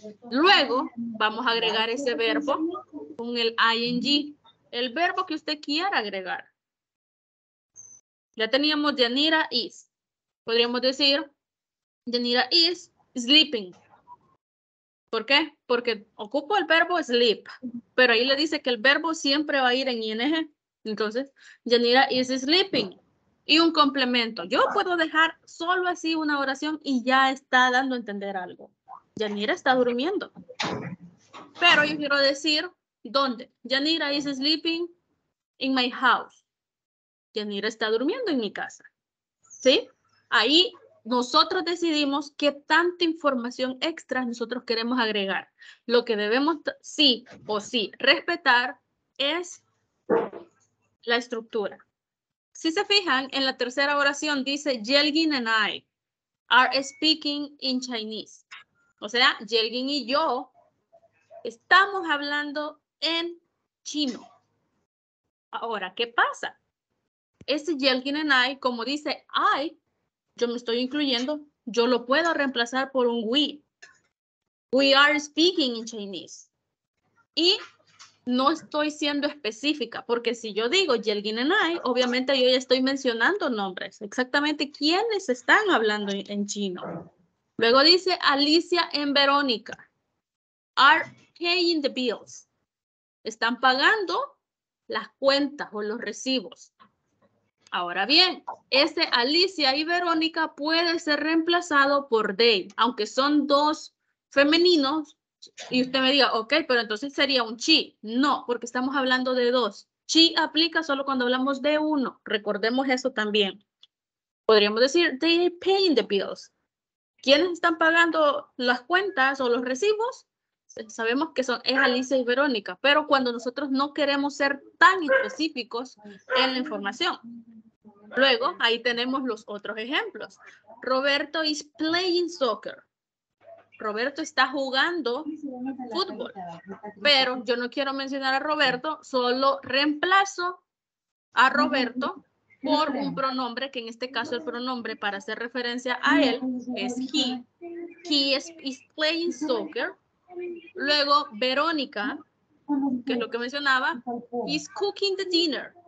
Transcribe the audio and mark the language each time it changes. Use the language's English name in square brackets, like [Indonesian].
[Spanish] Luego vamos a agregar ese verbo con el ing, el verbo que usted quiera agregar. Ya teníamos [English] Yanira is. [Spanish] Podríamos decir [English] Yanira is sleeping. [Spanish] ¿Por qué? Porque ocupo el verbo sleep, pero ahí le dice que el verbo siempre va a ir en ing. Entonces, [English] Yanira is sleeping. [Spanish] Y un complemento. Yo puedo dejar solo así una oración y ya está dando a entender algo. Yanira está durmiendo. Pero yo quiero decir, ¿dónde? [English] Yanira is sleeping in my house. [Spanish] Yanira está durmiendo en mi casa. ¿Sí? Ahí nosotros decidimos qué tanta información extra nosotros queremos agregar. Lo que debemos sí o sí respetar es la estructura. Si se fijan, en la tercera oración dice, [English] Yelgin and I are speaking in Chinese. [Spanish] O sea, Yelgin y yo estamos hablando en chino. Ahora, ¿qué pasa? Ese [English] Yelgin and I, [Spanish] como dice I, yo me estoy incluyendo, yo lo puedo reemplazar por un we. [English] We are speaking in Chinese. [Spanish] Y no estoy siendo específica, porque si yo digo [English] Yelgin and I, [Spanish] obviamente yo ya estoy mencionando nombres, exactamente quiénes están hablando en chino. Luego dice [English] Alicia and Verónica are paying the bills. [Spanish] Están pagando las cuentas o los recibos. Ahora bien, ese Alicia y Verónica puede ser reemplazado por they, aunque son dos femeninos, y usted me diga, ok, pero entonces sería un she. No, porque estamos hablando de dos. She aplica solo cuando hablamos de uno. Recordemos eso también. Podríamos decir, [English] they are paying the bills. [Spanish] ¿Quiénes están pagando las cuentas o los recibos? Sabemos que es Alicia y Verónica, pero cuando nosotros no queremos ser tan específicos en la información. Luego, ahí tenemos los otros ejemplos. [English] Roberto is playing soccer. [Spanish] Roberto está jugando fútbol, pero yo no quiero mencionar a Roberto, solo reemplazo a Roberto por un pronombre, que en este caso el pronombre para hacer referencia a él es he. [English] He is playing soccer. [Spanish] Luego, [English] Verónica, [Spanish] que es lo que mencionaba, [English] is cooking the dinner.